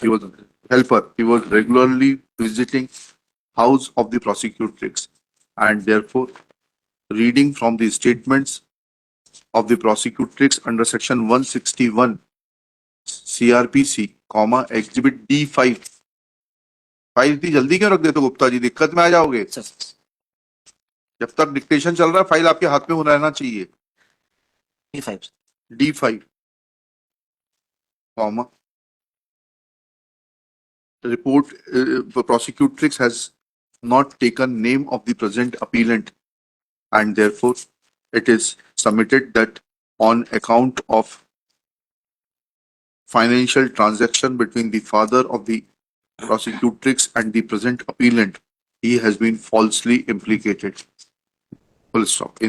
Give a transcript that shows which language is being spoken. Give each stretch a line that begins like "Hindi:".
English: He was a helper. He was regularly visiting house of the prosecutrix and therefore reading from the statements of the prosecutrix under section 161 CRPC, exhibit D5.
Hindi: File इतनी जल्दी क्यों रख देते हो गुप्ता जी? दिक्कत में आ जाओगे। जब तक डिक्टेशन चल रहा है फाइल आपके हाथ में होना रहना चाहिए।
English: D5, the report prosecutrix has not taken name of the present appellant and therefore it is submitted that on account of financial transaction between the father of the prosecutrix and the present appellant, he has been falsely implicated. Full stop.